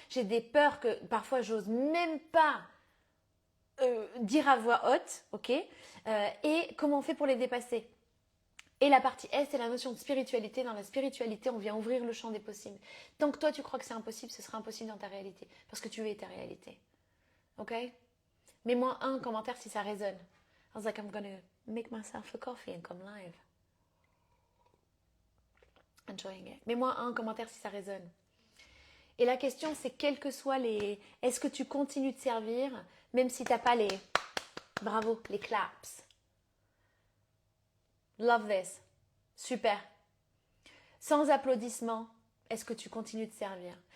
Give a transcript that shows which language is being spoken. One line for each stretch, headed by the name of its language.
French: J'ai des peurs que parfois j'ose même pas dire à voix haute, ok, et comment on fait pour les dépasser. Et la partie S, c'est la notion de spiritualité. Dans la spiritualité, on vient ouvrir le champ des possibles. Tant que toi, tu crois que c'est impossible, ce sera impossible dans ta réalité, parce que tu es ta réalité. Ok? Mets-moi un commentaire si ça résonne.
English: I was like, I'm gonna make myself a coffee and come live. Enjoying it.
French: Mets-moi un commentaire si ça résonne. Et la question, c'est quels que soient les... Est-ce que tu continues de servir, même si tu n'as pas les... Bravo, les claps.
English: Love this.
French: Super. Sans applaudissements, est-ce que tu continues de servir?